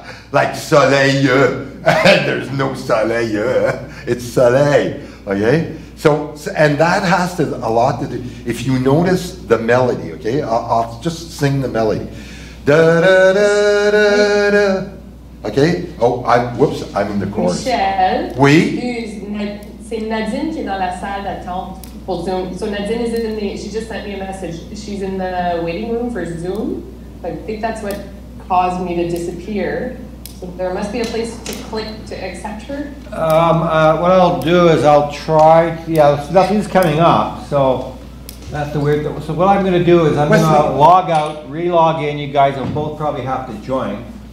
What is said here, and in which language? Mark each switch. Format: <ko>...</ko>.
<en>Like soleil, there's no soleil, it's soleil, okay? So, and that has a lot to do, if you notice the melody, okay? I'll just sing the melody. Da, da, da, da, da. Okay? Oh, whoops, I'm in the chorus. Michel.</en> <fr>Oui? C'est Nadine qui est dans la salle d'attente pour Zoom.</fr> <en>So Nadine is in the, she just sent me a message. She's in the waiting room for Zoom. I think that's what caused me to disappear. So there must be a place to click to accept her. What I'll do is I'll try, yeah, nothing's coming up, so that's the weird, so what I'm gonna do is I'm gonna log out, re-log in, you guys will both probably have to join.</en>